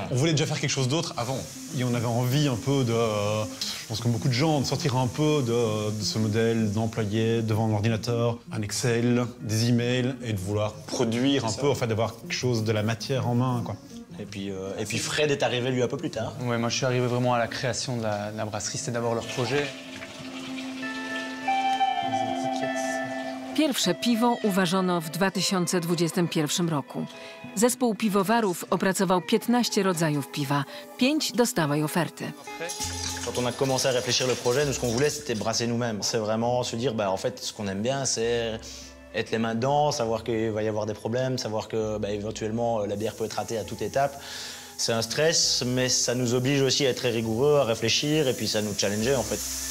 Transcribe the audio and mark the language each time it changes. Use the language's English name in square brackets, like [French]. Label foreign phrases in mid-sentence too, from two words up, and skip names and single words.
[French] On voulait déjà faire quelque chose d'autre avant. Et on avait envie un peu de, je pense comme beaucoup de gens, de sortir un peu de ce modèle d'employé devant un ordinateur, un Excel, des emails, et de vouloir produire un peu, en fait, d'avoir quelque chose de la matière en main, quoi. Et puis Fred est arrivé, lui, un peu plus tard. Ouais, moi, je suis arrivé vraiment à la création de la brasserie. C'était d'abord leur projet. [Polish] Pierwsze piwo uważono w 2021 roku. Zespół piwowarów opracował 15 rodzajów piwa. 5 dostały oferty. [French] Quand on a commencé à réfléchir le projet, nous, ce qu'on voulait, c'était brasser nous-mêmes. C'est vraiment se dire, en fait, ce qu'on aime bien, c'est être les mains dedans, savoir qu'il va y avoir des problèmes, savoir que, éventuellement, la bière peut être ratée à toute étape. C'est un stress, mais ça nous oblige aussi à être très rigoureux, à réfléchir, et puis ça nous challengeait, en fait.